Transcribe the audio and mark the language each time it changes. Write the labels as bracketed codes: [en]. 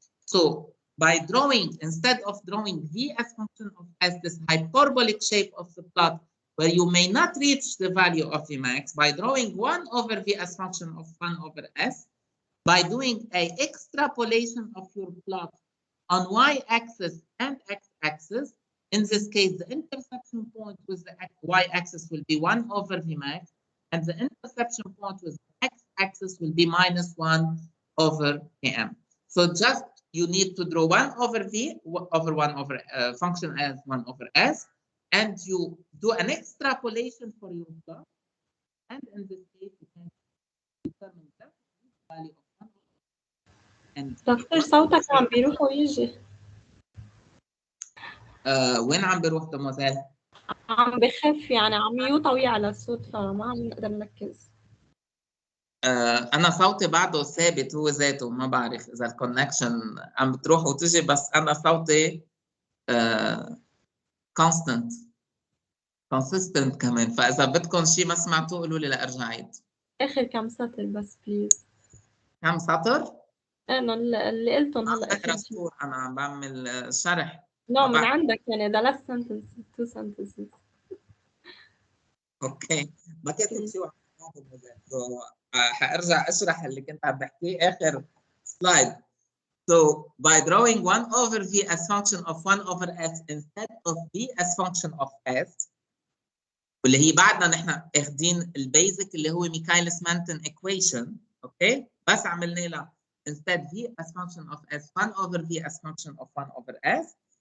[en] So by drawing, instead of drawing V as function of S, this hyperbolic shape of the plot, where you may not reach the value of Vmax, by drawing 1 over V as function of 1 over S, by doing an extrapolation of your plot on y-axis and x-axis, in this case, the intersection point with the y-axis will be 1 over Vmax, and the intersection point with the x-axis will be minus 1 over Km. So just you need to draw 1 over V over 1 over function as 1 over S, and you do an extrapolation for your plot, and in this case you can determine the value of 1. And [ar] دكتور صوتك عم بيروح ويجي. وين عم بيروح دموزيل؟ عم بخف يعني عم يوطى ويعلى الصوت فما عم نقدر نركز. أنا صوتي بعده ثابت هو ذاته، ما بعرف إذا الكونكشن عم بتروح وتجي، بس أنا صوتي constant. consistent كمان، فإذا بدكم شيء ما سمعتوه قولوا لي لأرجع عيد. آخر كم سطر بس بليز. كم سطر؟ أنا اللي قلتهم عم هلا بقرا آخر شيء. سطور، أنا عم بعمل شرح. نو من بحكي. عندك يعني [en] the last sentence 2 sentences. [ar] اوكي ما كاتب شيء وعم حارجع اشرح اللي كنت عم بحكيه اخر سلايد. [en] So by drawing 1 over v as function of 1 over s instead of v as function of s، [ar] واللي هي بعدنا نحن اخذين البيزك اللي هو ميكايلس مانتن [en] equation، [ar] اوكي؟ بس عملنا لها [en] instead v as function of s 1 over v as function of 1 over s.